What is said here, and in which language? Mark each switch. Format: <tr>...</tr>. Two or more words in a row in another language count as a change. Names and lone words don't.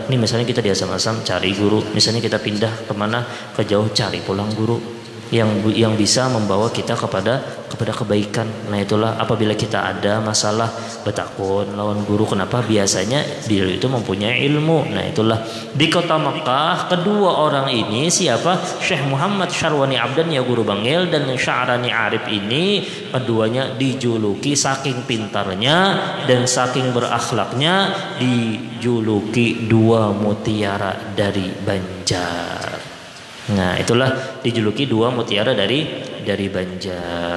<bjn>Ini misalnya kita di Asam-Asam cari guru, misalnya kita pindah kemana ke jauh cari pulang guru.</bjn> <id>yang bisa membawa kita kepada kebaikan.</id> <bjn>Nah itulah apabila kita ada masalah bertakun lawan guru, kenapa?</bjn> <id>Biasanya beliau itu mempunyai ilmu. Nah itulah di kota Mekah kedua orang ini siapa? Syekh Muhammad Syarwani Abdan ya guru Bangil dan Sya'rani Arif ini keduanya dijuluki saking pintarnya dan saking berakhlaknya dijuluki dua mutiara dari Banjar. Nah itulah dijuluki dua mutiara dari Banjar.</id>